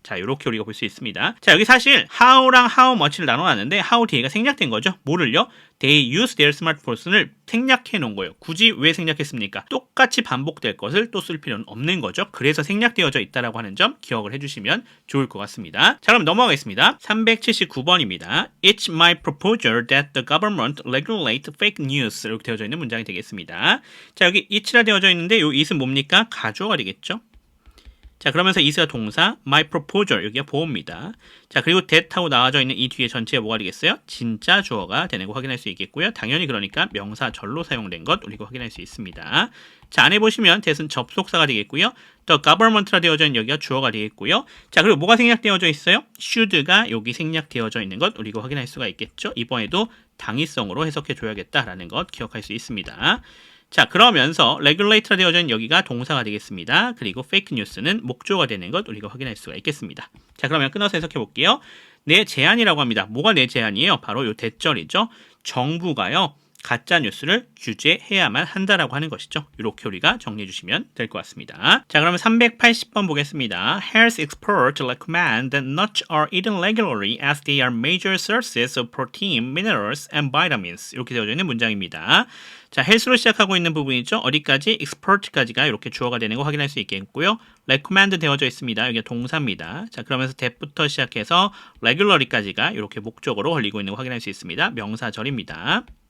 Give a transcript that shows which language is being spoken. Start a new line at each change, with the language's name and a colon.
Korean: 자, 이렇게 우리가 볼 수 있습니다. 자, 여기 사실 how랑 how much를 나눠놨는데 how 뒤에가 생략된 거죠. 뭐를요?
English: They use their smartphones
Korean: 를 생략해 놓은 거예요. 굳이 왜 생략했습니까? 똑같이 반복될 것을 또 쓸 필요는 없는 거죠. 그래서 생략되어져 있다라고 하는 점 기억을 해주시면 좋을 것 같습니다. 자, 그럼 넘어가겠습니다. 379번입니다.
English: It's my proposal that the government regulate fake news.
Korean: 이렇게 되어져 있는 문장이 되겠습니다. 자, 여기 it라 되어져 있는데 이 it은 뭡니까? 가주어가 되겠죠. 자, 그러면서 is가 동사, my proposal, 여기가 보호입니다. 자, 그리고 that하고 나와져 있는 이 뒤에 전체가 뭐가 되겠어요? 진짜 주어가 되는 거 확인할 수 있겠고요. 당연히 그러니까 명사절로 사용된 것 우리가 확인할 수 있습니다. 자, 안에 보시면 that은 접속사가 되겠고요. the government라 되어져 있는 여기가 주어가 되겠고요. 자, 그리고 뭐가 생략되어져 있어요? should가 여기 생략되어져 있는 것 우리가 확인할 수가 있겠죠. 이번에도 당위성으로 해석해 줘야겠다라는 것 기억할 수 있습니다. 자, 그러면서 regulate라 되어져 있는 여기가 동사가 되겠습니다. 그리고 fake news는 목조가 되는 것 우리가 확인할 수가 있겠습니다. 자, 그러면 끊어서 해석해 볼게요. 내 제안이라고 합니다. 뭐가 내 제안이에요? 바로 요 대절이죠. 정부가요, 가짜 뉴스를 규제해야만 한다라고 하는 것이죠. 이렇게 우리가 정리해 주시면 될 것 같습니다. 자, 그러면 380번 보겠습니다.
English: Health experts recommend that nuts are eaten regularly as they are major sources of protein, minerals, and vitamins.
Korean: 이렇게 되어져 있는 문장입니다. 자, 헬스로 시작하고 있는 부분이죠. 어디까지? expert까지가 이렇게 주어가 되는 거 확인할 수 있겠고요. recommend 되어져 있습니다. 여기가 동사입니다. 자, 그러면서 that부터 시작해서 regularly까지가 이렇게 목적으로 걸리고 있는 거 확인할 수 있습니다. 명사절입니다.